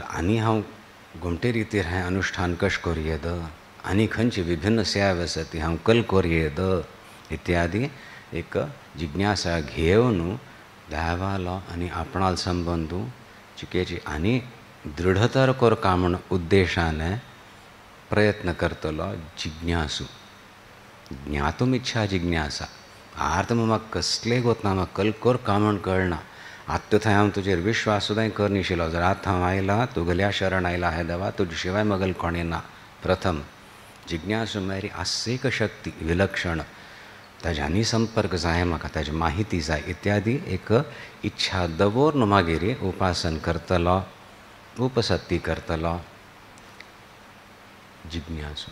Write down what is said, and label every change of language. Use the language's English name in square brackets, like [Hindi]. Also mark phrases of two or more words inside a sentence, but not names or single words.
[Konkani] आनी हांव घुमटे रितीर हें अनुष्ठान कशें करयेद, आनी खंयची विभिन्न सेवा आसा ती हांव कल करयेद इत्यादी एक जिज्ञासा घेवन देवालो आनी आपणाल संबंधू चिकेची आनी दृढतर करका म्हण उद्देशाने प्रयत्न करतलो जिज्ञासू। [Sanskrit] ज्ञातुम इच्छा जिज्ञासा। [Konkani] आर्त म्हाका कसलेय गोतना म्हाका कल करका म्हण कळना। आत्ता थंय हांव तुजेर विश्वास सुद्दां करनिशिल्लो। जर आतां हांव आयला तुगेल्या शरण आयला हे देवा, तुजे शिवाय म्हगेलें कोणें ना। प्रथम जिज्ञासू मेरी आस्तिक शक्ती विलक्षण, ताज्यांनी संपर्क जाय म्हाका, ताजी माहिती जाय इत्यादी एक इच्छा दवरून मागीर उपासन करतलो, उपसत्ती करतलो जिज्ञासू।